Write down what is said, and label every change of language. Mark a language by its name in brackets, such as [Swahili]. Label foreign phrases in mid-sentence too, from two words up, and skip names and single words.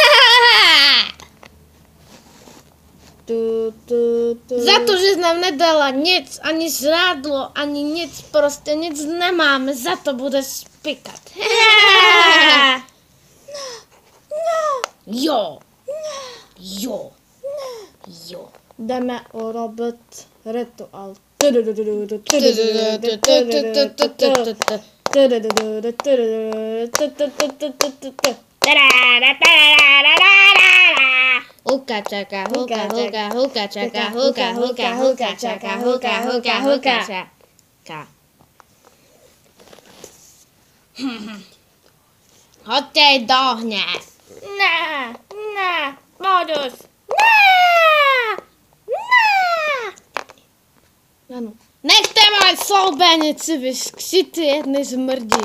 [Czech] Za to, že nám nedala nic, ani žrádlo, ani nic, prostě nic nemáme, za to budeš spikat. Jo. Jo. Jo. Jdeme urobit rituál. Huka čaka, huka, huka, huka čaka, huka, huka, huka čaka, huka, huka, huka čaka. Hoďte do ohně. Ne, ne, modus. Ano. Nechte moje sloubenici vyskřit, jedny zmrdí.